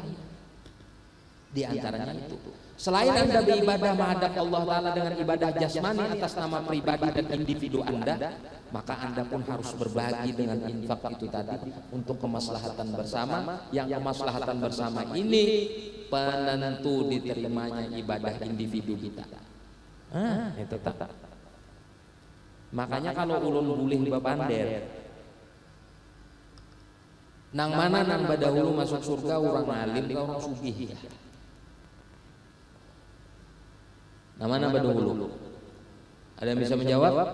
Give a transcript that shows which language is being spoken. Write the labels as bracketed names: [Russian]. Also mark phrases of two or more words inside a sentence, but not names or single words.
[Indonesian] Di antaranya itu, selain Anda beribadah menghadap Allah Ta'ala dengan ibadah jasmani atas nama pribadi dan individu Anda, maka Anda pun harus berbagi dengan infak itu tadi untuk kemaslahatan bersama. Yang kemaslahatan bersama ini penentu diterimanya ibadah individu kita. Itu tak. [Banjar] Makanya kalau ulun boleh bapander, nang mana nang badahulu masuk surga orang alim ke orang sugih. Nang mana badahulu? [Indonesian] Ada yang bisa menjawab?